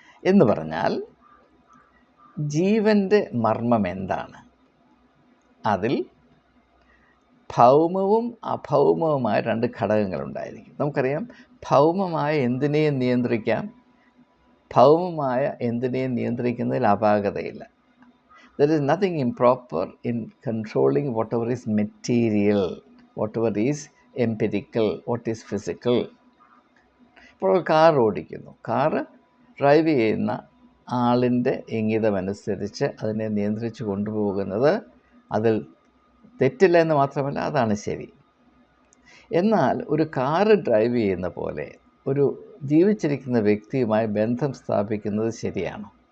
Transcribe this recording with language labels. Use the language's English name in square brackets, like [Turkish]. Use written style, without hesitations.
[Malayalam] എന്ന് പറഞ്ഞാൽ ജീവൻ്റെ മർമ്മം എന്താണ്? അതിൽ ഭൗമവും അഭൗമവുമായ രണ്ട് ഘടകങ്ങളുണ്ടായിരിക്കും. നമുക്കറിയാം, ഭൗമമായ എന്തിനേയും നിയന്ത്രിക്കാം, ഭൗമമായ എന്തിനേയും നിയന്ത്രിക്കുന്നതിൽ അപാകതയില്ല. [English] There is nothing improper in controlling whatever is material, whatever is empirical, what is physical. [Malayalam] ഇപ്പോൾ കാർ ഓടിക്കുന്നു, കാറ് ഡ്രൈവ് ചെയ്യുന്ന ആളിൻ്റെ ഇംഗിതമനുസരിച്ച് അതിനെ നിയന്ത്രിച്ച് കൊണ്ടുപോകുന്നത് അതിൽ തെറ്റില്ല എന്ന് മാത്രമല്ല, അതാണ് ശരി. എന്നാൽ ഒരു കാറ് ഡ്രൈവ് ചെയ്യുന്ന പോലെ ഒരു ജീവിച്ചിരിക്കുന്ന വ്യക്തിയുമായി ബന്ധം സ്ഥാപിക്കുന്നത് ശരിയാണോ?